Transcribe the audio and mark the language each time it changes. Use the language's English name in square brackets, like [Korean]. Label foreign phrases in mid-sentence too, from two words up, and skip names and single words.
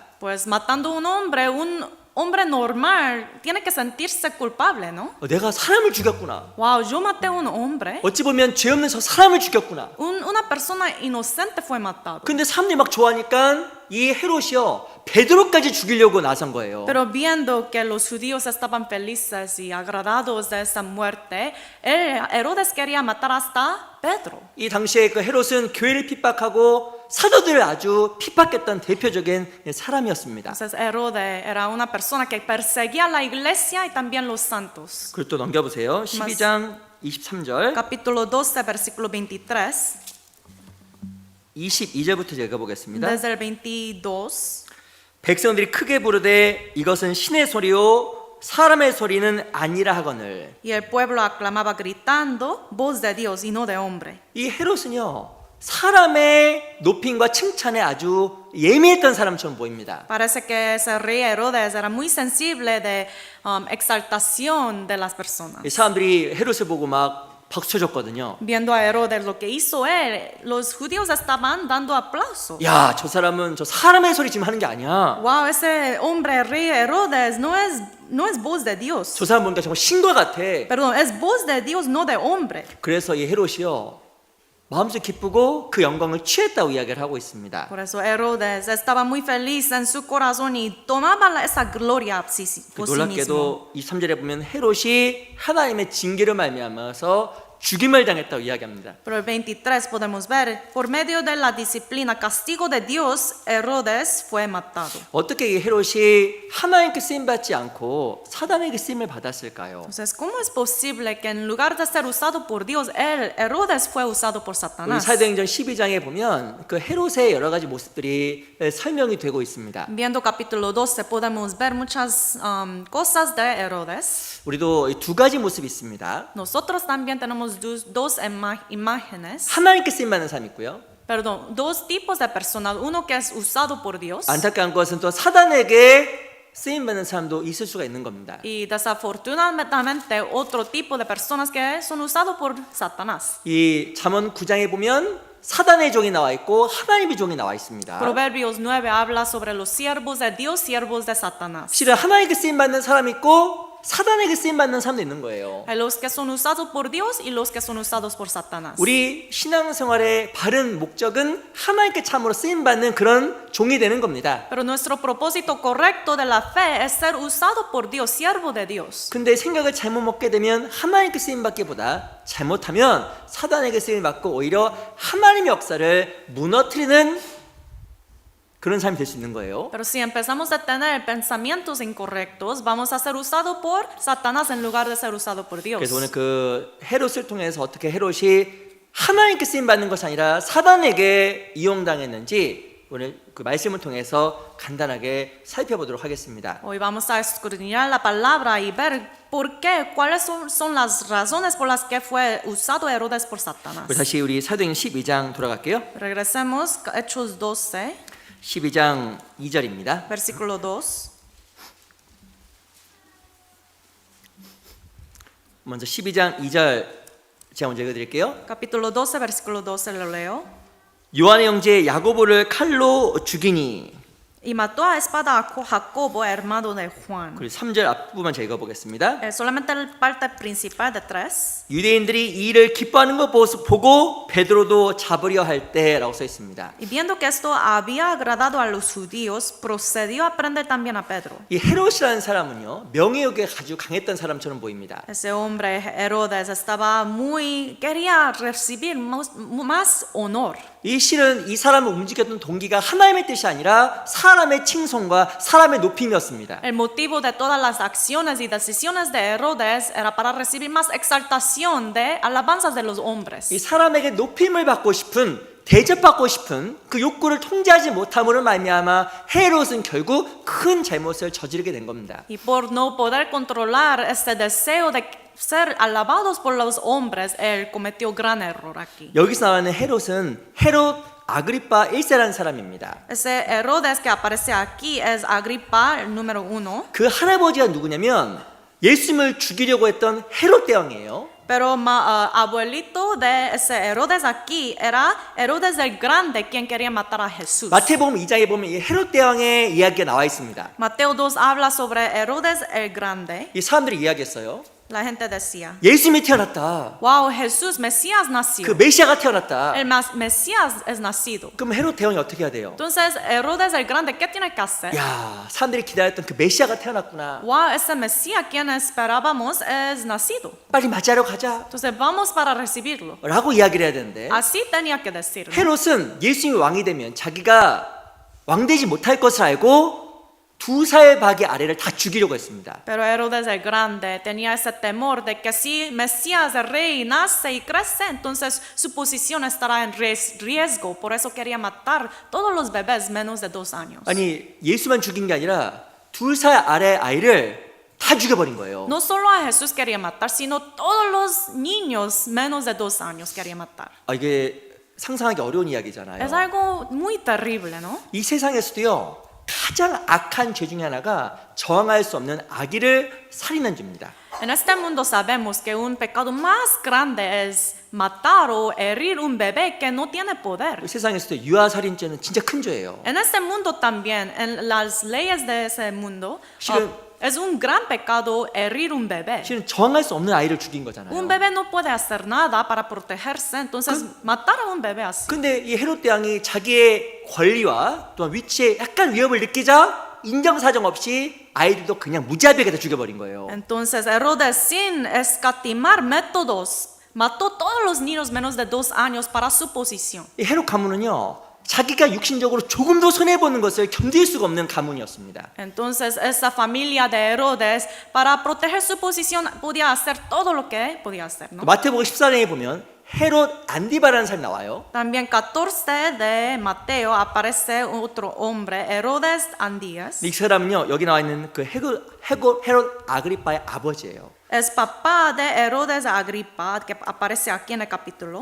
[Spanish] Pues matando un hombre normal tiene que sentirse culpable, ¿no? [Korean] 내가 사람을 죽였구나. [Spanish] Wow, yo maté a un hombre. [Korean] 어찌 보면 죄 없는 저 사람을 죽였구나. [Spanish] Una persona inocente fue matado. [Korean] 근데 사람들이 막 좋아하니까 이 헤롯이요 베드로까지 죽이려고 나선 거예요. [Spanish] Pero viendo que los judíos estaban felices y agradados de esa muerte, Herodes quería matar hasta Pedro. [Korean] 이 당시에 그 헤롯은 교회를 핍박하고 사도들을 아주 핍박했던 대표적인 사람이었습니다. [Spanish] Entonces Herodes era una persona que perseguía a la iglesia y también los santos. [Korean] 그리고 또 넘겨보세요. 12장 23절 [Spanish] Capítulo 12, versículo 23. [Korean] 22절부터 읽어보겠습니다. [Spanish] Desde el 22. [Korean] 백성들이 크게 부르되 이것은 신의 소리요 사람의 소리는 아니라 하거늘. [Spanish] Y el pueblo aclamaba gritando, voz de Dios y no de hombre. [Korean] 이 헤롯은요 사람의 높임과 칭찬에 아주 예민했던 사람처럼 보입니다. [Spanish] Parece que ese rey Herodes era muy sensible de exaltación de las personas. [Korean] 이 사람들이 헤롯을 보고 막 박수 쳤거든요. [Spanish] Viendo a Herodes lo que hizo él, los judíos estaban dando aplausos. [Korean] 야, 저 사람은 저 사람의 소리 지금 하는 게 아니야. [Spanish] Wow, ese hombre, rey Herodes, no es voz de Dios. [Korean] 저 사람 보니까 정말 신과 같아. [Spanish] Perdón, es voz de Dios, no de hombre. [Korean] 그래서 이 헤롯이요 마음속 기쁘고 그 영광을 취했다고 이야기를 하고 있습니다. [Spanish] Por eso Herodes estaba muy feliz en su corazón y tomaba esa gloria por sí mismo. [Korean] 놀랍게도 23절에 보면 헤롯이 하나님의 징계를 말미암아서 죽임을 당했다고 이야기합니다. [Spanish] Pero el 23 podemos ver, por medio de la disciplina, castigo de Dios, Herodes fue matado. [Korean] 어떻게 이 헤롯이 하나님께 쓰임 받지 않고 사단에게 쓰임을 받았을까요? [Spanish] Entonces, ¿cómo es posible que en lugar de ser usado por Dios, Herodes fue usado por [Korean] 우리 [Spanish] Satanás? [Korean] 사도행전 12장에 보면 그 헤롯의 여러 가지 모습들이 설명이 되고 있습니다. [Spanish] Viendo capítulo 12 podemos ver muchas cosas de Herodes. [Korean] 우리도 이 두 가지 모습이 있습니다. [Spanish] Nosotros también tenemos dos imágenes, [Korean] 하나님께 쓰임 받는 사람이 있고요. [Spanish] perdón, dos tipos de personas. Uno que es usado por Dios [Korean] 안타까운 것은 또 사단에게 쓰임 받는 사람도 있을 수가 있는 겁니다. [Spanish] y desafortunadamente otro tipo de personas que son usados por Satanás. [Korean] 이 잠언 9장에 보면 사단의 종이 나와 있고 하나님의 종이 나와 있습니다. [Spanish] Proverbios 9 habla sobre los siervos de Dios, siervos de Satanás. [Korean] 실은 하나님께 쓰임 받는 사람이 있고 사단에게 쓰임 받는 사람도 있는 거예요. [Spanish] Hay los que son usados por Dios y los que son usados por Satanás. [Korean] 우리 신앙생활의 바른 목적은 하나님께 참으로 쓰임 받는 그런 종이 되는 겁니다. [Spanish] Pero nuestro propósito correcto de la fe es ser usado por Dios, siervo de Dios. [Korean] 근데 생각을 잘못 먹게 되면 하나님께 쓰임 받기보다 잘못하면 사단에게 쓰임 받고 오히려 하나님의 역사를 무너뜨리는 그런 사람이 될 수 있는 거예요. [Spanish] Pero si empezamos a tener pensamientos incorrectos, vamos a ser usados por Satanás en lugar de ser usado por Dios. [Korean] 그래서 오늘 그 헤롯을 통해서 어떻게 헤롯이 하나님께 쓰임 받는 것이 아니라 사단에게 이용당했는지 오늘 그 말씀을 통해서 간단하게 살펴보도록 하겠습니다. [Spanish] Hoy vamos a escudriñar la palabra y ver por qué, cuáles son las razones por las que fue usado Herodes por Satanás. [Korean] 다시 우리 사도행전 12장 돌아갈게요. [Spanish] Regresemos a Hechos 12, [Korean] 12장 2절입니다. [Spanish] versículo 2. [Korean] 먼저 12장 2절 제가 먼저 읽어드릴게요. [Spanish] Capítulo 12, versículo 12 lo leo. [Korean] 요한의 형제 야고보를 칼로 죽이니. [Spanish] Y mató a espada a Jacobo, hermano de Juan. [Korean] 그리고 3절 앞부분만 제가 읽어보겠습니다. [Spanish] Solamente la parte principal de 3. [Korean] 유대인들이 이 일을 기뻐하는 것 보고 베드로도 잡으려 할 때라고 써 있습니다. [Spanish] Y viendo que esto había agradado a los judíos, procedió a prender también a Pedro. [Korean] 이 헤롯이라는 사람은요 명예욕에 아주 강했던 사람처럼 보입니다. [Spanish] Ese hombre Herodes quería recibir más honor. [Korean] 이 실은 이 사람을 움직였던 동기가 하나님의 뜻이 아니라 사람의 칭송과 사람의 높임이었습니다. [Spanish] El motivo de todas las acciones y decisiones de Herodes era para recibir más exaltación de alabanzas de los hombres. [Korean] 이 사람에게 높임을 받고 싶은 대접받고 싶은 그 욕구를 통제하지 못함으로 말미암아 헤롯은 결국 큰 잘못을 저지르게 된 겁니다. [Spanish] Y por no poder controlar este deseo de ser alabados por los hombres, él cometió gran error aquí. [Korean] 여기서 나오는 헤롯은 헤롯 아그리파 1세라는 사람입니다. [Spanish] Ese Herodes que aparece aquí es Agripa, el número 1. [Korean] 그 할아버지가 누구냐면 예수님을 죽이려고 했던 헤롯 대왕이에요. [Spanish] Pero abuelito de ese Herodes aquí era Herodes el Grande, quien quería matar a Jesús. [Korean] 마태복음 2장에 보면 이 헤롯 대왕의 이야기가 나와 있습니다. [Spanish] Mateo 2 habla sobre Herodes el Grande. [Korean] 이 사람들이 이야기했어요. [Spanish] La gente decía, [Korean] 예수님이 태어났다. [Spanish] wow, Jesús, Mesías nació. [Korean] 그 메시아가 태어났다. [Spanish] El Mesías es nacido. [Korean] 그럼 헤롯 대왕이 어떻게 해야 돼요? [Spanish] Entonces, Herodes el Grande, ¿qué tiene que hacer? [Korean] 야, 사람들이 기다렸던 그 메시아가 태어났구나. [Spanish] Wow, ese Mesías quien esperábamos es nacido. [Korean] 빨리 맞이하러 가자. [Spanish] Entonces, vamos para recibirlo. [Korean] 라고 이야기를 해야 되는데 [Spanish] Así tenía que decirlo. [Korean] 헤롯은 예수님이 왕이 되면 자기가 왕되지 못할 것을 알고 2살 박의 아래를 다 죽이려고 했습니다. [Spanish] Pero Herodes el Grande tenía ese temor de que si Mesías el rey nace y crece, entonces su posición estará en riesgo. Por eso quería matar todos los bebés menos de 2 años. [Korean] 아니 예수만 죽인 게 아니라 2살 아래 아이를 다 죽여버린 거예요. [Spanish] No solo a Jesús quería matar, sino todos los niños menos de 2 años quería matar. [Korean] 이게 상상하기 어려운 이야기잖아요. [Spanish] Es algo muy terrible, ¿no? [Korean] 이 세상에서도요 가장 악한 죄 중에 하나가 저항할 수 없는 아기를 살인한 죄입니다. [Spanish] En este mundo sabemos que un pecado más grande es matar o herir un bebé que no tiene poder. [Korean] 이 세상에서도 유아살인죄는 진짜 큰 죄예요. [Spanish] En este mundo también, en las leyes de ese mundo, [Korean] 실은 [Spanish] Es un gran pecado herir un bebé. [Korean] 실은 저항할 수 없는 아이를 죽인 거잖아요. [Spanish] Un bebé no puede hacer nada para protegerse, entonces matar a un bebé así. [Korean] 근데 이 헤롯 대왕이 자기의 권리와 또한 위치에 약간 위협을 느끼자 인정사정 없이 아이들도 그냥 무자비하게 다 죽여버린 거예요. [Spanish] Entonces Herodes, sin escatimar métodos, mató todos los niños menos de 2 años para su posición. [Korean] 이 헤롯 가문은요, 자기가 육신적으로 조금도 손해보는 것을 견딜 수가 없는 가문이었습니다. [Spanish] Entonces esa familia de Herodes, para proteger su posición, podía hacer todo lo que podía hacer, ¿no? [Korean] 마태복음 14장에 보면 헤롯 안디바라는 사람이 나와요. [Spanish] También 14 de Mateo aparece otro hombre, Herodes Andías. [Korean] 이 사람은요, 여기 나와 있는 그 헤롯 아그리빠의 아버지예요. [Spanish] Es papá de Herodes Agripa, que aparece aquí en el capítulo.